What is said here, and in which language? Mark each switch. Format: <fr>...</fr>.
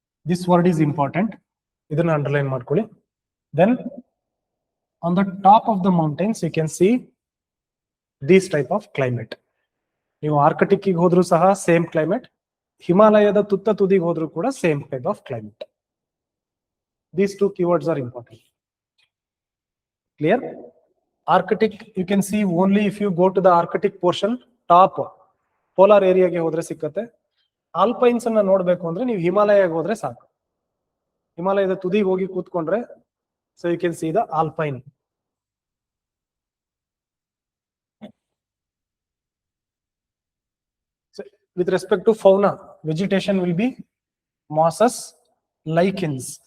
<en>this word is important,</en> <kn>ಇದನ್ನ underline ಮಾಡ್ಕೊಳ್ಳಿ.</kn> <en>Then on the top of the mountains you can see these type of climate.</en> <kn>ನೀವು Arctic ಹೋದ್ರೂ ಸಹ same climate, ಹಿಮಾಲಯದ ತುದಿಗೆ ಹೋದ್ರೂ ಕೂಡ same type of climate.</kn> <en>These two keywords are important. Clear? Arctic you can see only if you go to the Arctic portion, top polar area</en> <kn>ಗೆ ಹೋದ್ರೆ ಸಿಕ್ಕತ್ತೆ. ಆಲ್ಪೈನ್ಸ್ ಅನ್ನ ನೋಡ್ಬೇಕು ಅಂದ್ರೆ ನೀವು ಹಿಮಾಲಯಗೆ ಹೋದ್ರೆ ಸಾಕು. ಹಿಮಾಲಯದ ತುದಿಗೆ ಹೋಗಿ ಕೂತ್ಕೊಂಡ್ರೆ</kn> <en>so you can see the alpine. So with respect to fauna, vegetation will be mosses, lichens.</en>